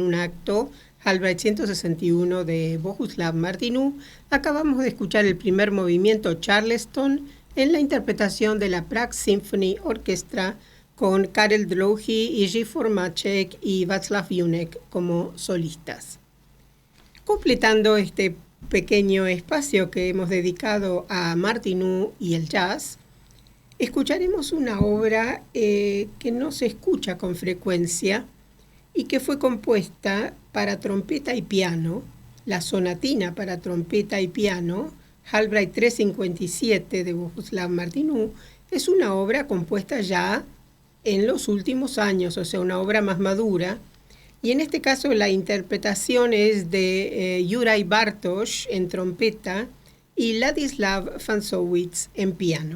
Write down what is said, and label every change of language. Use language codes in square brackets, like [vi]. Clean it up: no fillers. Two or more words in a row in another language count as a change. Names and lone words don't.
[es] un acto, Halbrecht 161 de Bohuslav Martinů, acabamos de escuchar el primer movimiento, Charleston, en la interpretación de la Prague Symphony Orchestra con Karel Drouhý, Jiří Formáček y Václav Junek como solistas. Completando este pequeño espacio que hemos dedicado a Martinů y el jazz, escucharemos una obra que no se escucha con frecuencia y que fue compuesta para trompeta y piano, la sonatina para trompeta y piano, Halbrecht 357 de Bohuslav Martinů, es una obra compuesta ya en los últimos años, o sea, una obra más madura, y en este caso la interpretación es de Juraj Bartoš en trompeta y Ladislav Fansowitz en piano.